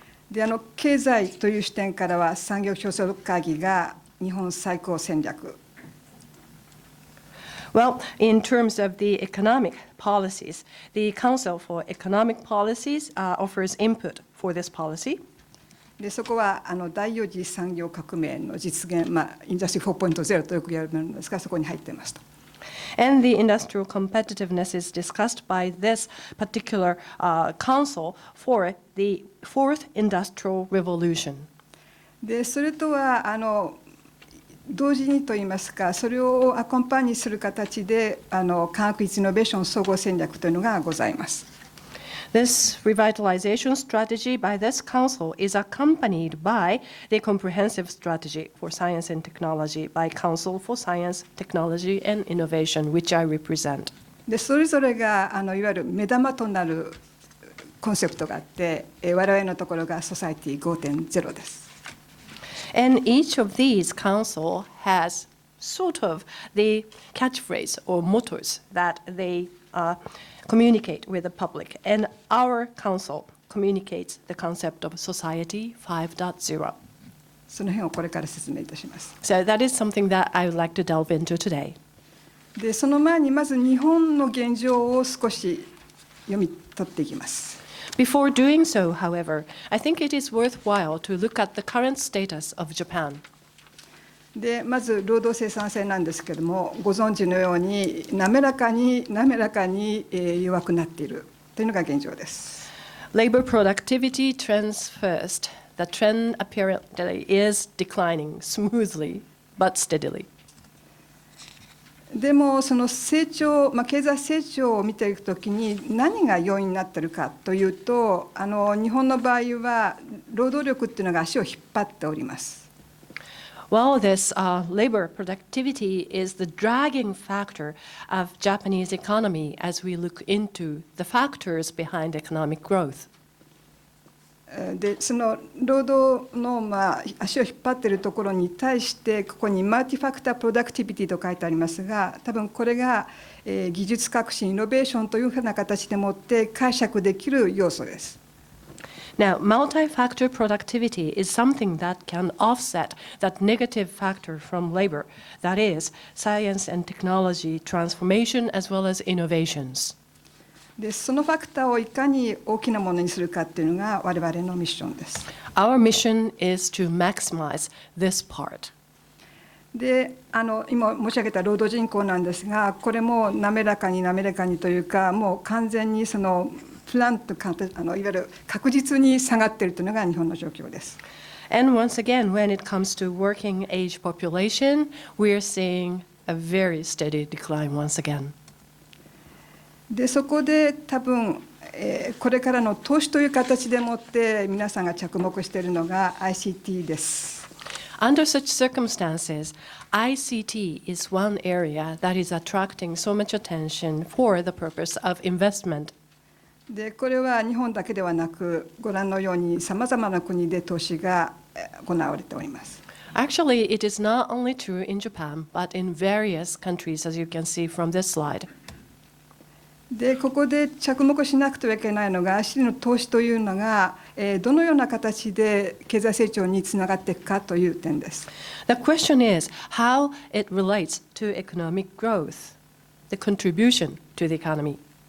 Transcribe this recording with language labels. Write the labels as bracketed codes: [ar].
[ja] で経済という視点からは産業競争力会議が日本最高戦略。 [en] Well, in terms of the economic policies, the Council for Economic Policies offers input for this policy. [ja] でそこは第4次産業革命の実現、インダストリー 4.0 とよく言われるんですが、そこに入っていますと。 [en] And the industrial competitiveness is discussed by this particular council for the fourth industrial revolution. [ja] でそれとは同時にといいますか、それをアコンパニーする形で科学技術イノベーション総合戦略というのがございます。 [en] This revitalization strategy by this council is accompanied by the comprehensive strategy for science and technology by Council for Science, Technology and Innovation, which I represent. [ja] でそれぞれがいわゆる目玉となるコンセプトがあって、我々のところがソサエティ 5.0 です。 [en] And each of these council has sort of the catchphrase or mottos that they communicate with the public. And our council communicates the concept of Society 5.0. [ja] その辺をこれから説明いたします。 [en] So that is something that I would like to delve into today. [ja] で、その前にまず日本の現状を少し読み取っていきます。 [en] Before doing so, however, I think it is worthwhile to look at the current status of Japan. [ja] で、まず労働生産性なんですけれども、ご存知のように滑らかに弱くなっているというのが現状です。 [en] Labor productivity trends first. The trend apparently is declining smoothly but steadily. [ja] でもその成長、経済成長を見ていくときに何が要因になっているかというと、日本の場合は労働力っていうのが足を引っ張っております。 [en] Well, this labor productivity is the dragging factor of Japanese economy as we look into the factors behind economic growth. [ja] で、その労働の足を引っ張っているところに対してここにマルティファクタープロダクティビティと書いてありますが、多分これが技術革新イノベーションというふうな形でもって解釈できる要素です。 [en] Now, multi-factor productivity is something that can offset that negative factor from labor, that is, science and technology transformation as well as innovations. [ja] で、そのファクターをいかに大きなものにするかというのが我々のミッションです。 [en] Our mission is to maximize this part. [ja] で、今申し上げた労働人口なんですが、これも滑らかにというか、もう完全にそのプランといわゆる確実に下がっているというのが日本の状況です。 [en] And once again, when it comes to working age population, we are seeing a very steady decline once again. [ja] で、そこで多分、これからの投資という形でもって皆さんが着目しているのが ICT です。 [en] Under such circumstances, ICT is one area that is attracting so much attention for the purpose of investment. [ja] で、これは日本だけではなく、ご覧のようにさまざまな国で投資が行われております。 [en] Actually, it is not only true in Japan, but in various countries, as you can see from this slide. [ja] で、ここで着目しなくてはいけないのが ICT の投資というのがどのような形で経済成長につながっていくかという点です。 [en] The question is how it relates to economic growth, the contribution to the economy.